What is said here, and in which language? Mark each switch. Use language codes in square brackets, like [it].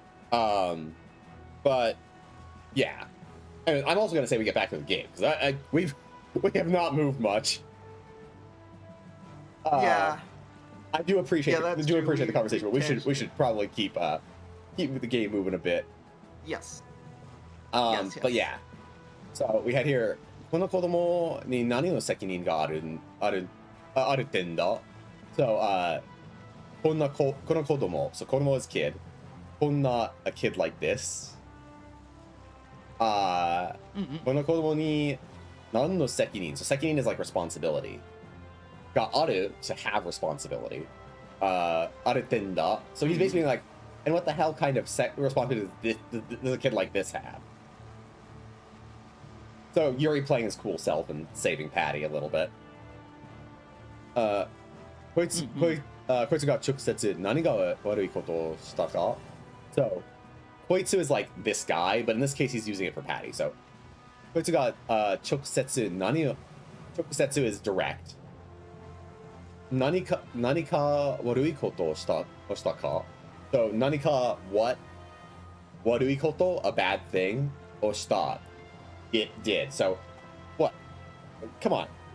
[en] But yeah, and I'm also gonna say we get back to the game because we have not moved much. Yeah. I do appreciate Yeah, that's do true. appreciate the conversation, but we tangent. should probably keep the game moving a bit. Yes. But yeah, so we had here [ja] この子供に何の責任があるってんだ? [en] So [ja] この子供, [en] so 子供 is kid, こんな a kid like this. [ja] この子供に何の責任? [en] So 責任 is like responsibility. [ja] がある [en] to have responsibility. [ja] あるってんだ. [en] So he's basically like, and what the hell kind of responsibility does a kid like this have? So Yuri playing his cool self and saving Patty a little bit. [ja] こいつが直接何が悪いことをしたか? [en] So こいつ is like this guy, but in this case he's using it for Patty. [ja] So こいつが直接直接 [en] is direct. [ja] 何か悪いことをしたか? [en] So 何か what? [ja] 悪いこと [en] a bad thing [ja] をした [en] it did. So what? Come on.